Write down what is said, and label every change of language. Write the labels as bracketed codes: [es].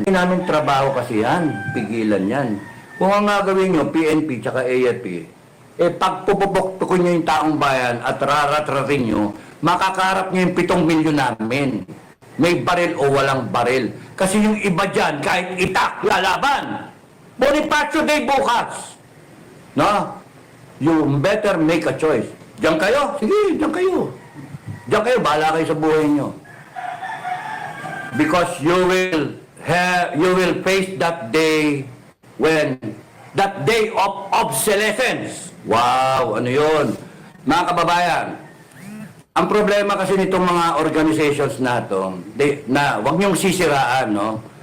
[tl] Di namin trabaho kasi yan. Pigilan yan. Kung ang gagawin nyo, PNP tsaka AFP, eh pagpupupuktukin nyo yung taong bayan at raratratin nyo, makakaharap nyo yung 7 milyon namin. May baril o walang baril. Kasi yung iba dyan, kahit itak, lalaban. [en] Bonifacio Day [tl] bukas. [en] No? You better make a choice. [tl] Diyan kayo? Sige, diyan kayo. Diyan kayo, bahala kayo sa buhay nyo. [en] Because you will face that day when, that day of obsolescence. [tl] Wow, ano yun? Mga kababayan, ang problema kasi nitong mga organizations na to, na wag niyong sisiraan, no?